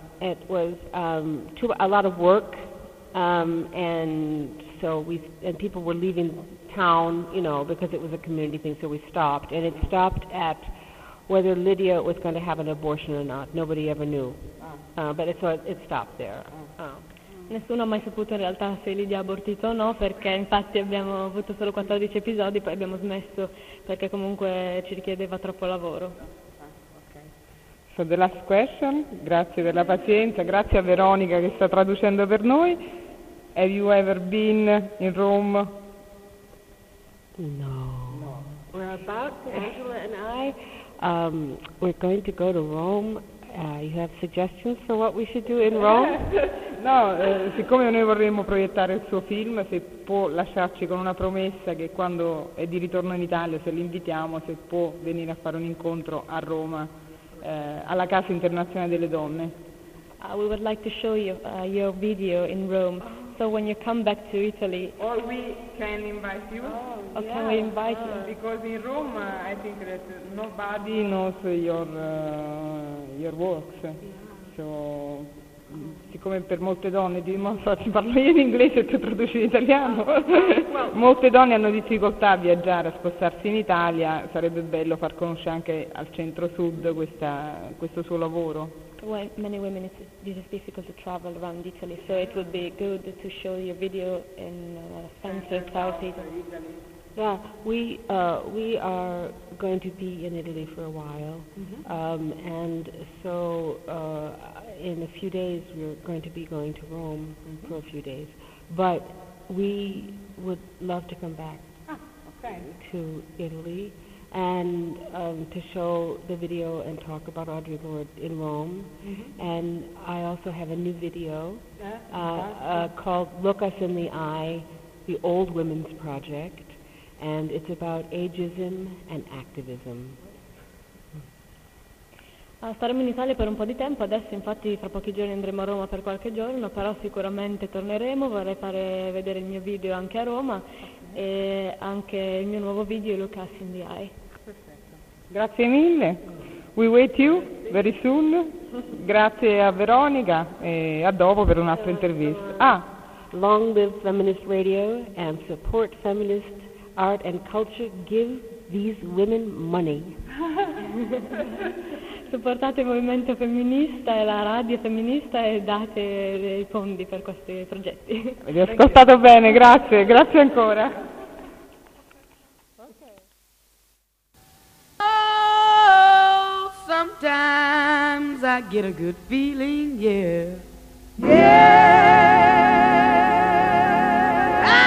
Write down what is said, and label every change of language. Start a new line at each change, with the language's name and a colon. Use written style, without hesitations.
English: It was a lot of work, and people were leaving town, you know, because it was a community thing. So we stopped, and it stopped at whether Lidia was going to have an abortion or not. Nobody ever knew, but it stopped there.
Italian: Nessuno ha mai saputo in realtà se Lidia ha abortito o no, perché infatti abbiamo avuto solo 14 episodi, poi abbiamo smesso perché comunque ci richiedeva troppo lavoro.
English: So the last question.
Italian: Grazie della pazienza, grazie a Veronica che sta traducendo per noi.
English: Have you ever been in Rome? No. We're about to, Angela and I, we're going to go to Rome. You have suggestions for what we should do in Rome?
Italian: No, siccome noi vorremmo proiettare il suo film, se può lasciarci con una promessa che quando è di ritorno in Italia, se l'invitiamo, se può venire a fare un incontro a Roma, alla Casa Internazionale delle Donne.
English: We would like to show you your video in Rome. So when you come back to Italy, or we can invite you. Oh, yeah. Can we invite you? Because in Rome, I think that nobody knows your works. Yeah.
Italian: So, siccome per molte donne, ti parlo io in inglese e tu traduci in italiano.
English: Well,
Italian: molte donne hanno difficoltà a viaggiare, a spostarsi in Italia. Sarebbe bello far conoscere anche al centro-sud questo suo lavoro.
English: Well, many women, it's difficult to travel around Italy, so it would be good to show your video in central South Italy. Yeah, we are going to be in Italy for a while, mm-hmm. and so in a few days we're going to be going to Rome, mm-hmm. for a few days, but we would love to come back to Italy. And to show the video and talk about Audre Lorde in Rome, mm-hmm. and I also have a new video called "Look Us in the Eye: The Old Women's Project," and it's about ageism and activism.
Italian: Staremo in Italia per un po' di tempo. Adesso, infatti, fra pochi giorni andremo a Roma per qualche giorno, però sicuramente torneremo. Vorrei fare vedere il mio video anche a Roma. E anche il mio nuovo video Look Us in the Eye.
English: Grazie mille, we wait you very soon.
Italian: Grazie a Veronica e a dopo per un'altra intervista.
English: Long live feminist radio and support feminist art and culture, give these women money.
Italian: Supportate il movimento femminista e la radio femminista e date i fondi per questi progetti. Vi ho ascoltato bene, grazie, grazie ancora.
English: Oh, sometimes I get a good feeling, yeah. Yeah.